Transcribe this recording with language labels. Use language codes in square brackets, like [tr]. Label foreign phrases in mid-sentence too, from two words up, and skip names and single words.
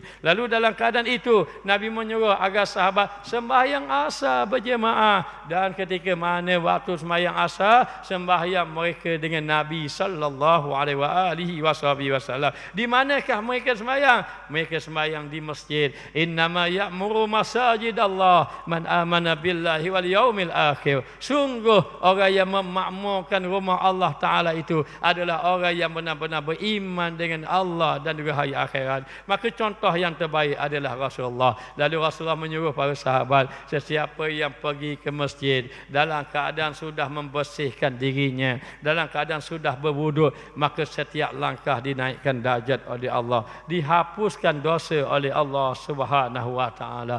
[ms] Lalu dalam keadaan itu Nabi menyuruh agar sahabat sembahyang asar berjemaah, dan ketika mana waktu sembahyang asar, sembahyang mereka dengan Nabi [ar] صلى الله عليه وسلم. [ms] Di manakah mereka sembahyang? Mereka sembahyang di masjid. [ar] إنما يعمر مساجد الله من آمن بالله واليوم الآخر. [ms] Sungguh orang yang memakmurkan rumah Allah Ta'ala itu adalah orang yang benar-benar beriman dengan Allah dan juga hari akhirat. Maka contoh yang terbaik adalah Rasulullah. Lalu Rasulullah menyuruh para sahabat, sesiapa yang pergi ke masjid dalam keadaan sudah membersihkan dirinya, dalam keadaan sudah berwuduk, maka setiap langkah dinaikkan darjat oleh Allah, dihapuskan dosa oleh Allah [ar] سبحانه وتعالى.